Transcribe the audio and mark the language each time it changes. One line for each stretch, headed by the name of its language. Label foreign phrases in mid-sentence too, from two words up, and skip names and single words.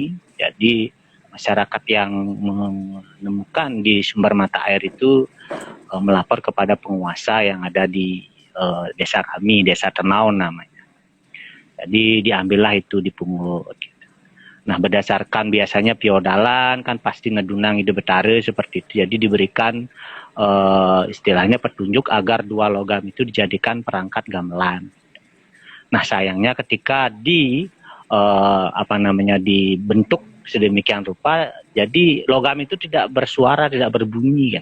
Indonesian: Jadi masyarakat yang menemukan di sumber mata air itu melapor kepada penguasa yang ada di desa kami, Desa Tenaun namanya. Jadi diambillah itu dipungut. Nah berdasarkan biasanya piodalan kan pasti
Balinese: ngedunang ide betare
Indonesian: seperti itu. Jadi diberikan istilahnya petunjuk agar dua logam itu dijadikan perangkat gamelan. Nah sayangnya ketika dibentuk sedemikian rupa, jadi logam itu tidak bersuara, tidak berbunyi, kan?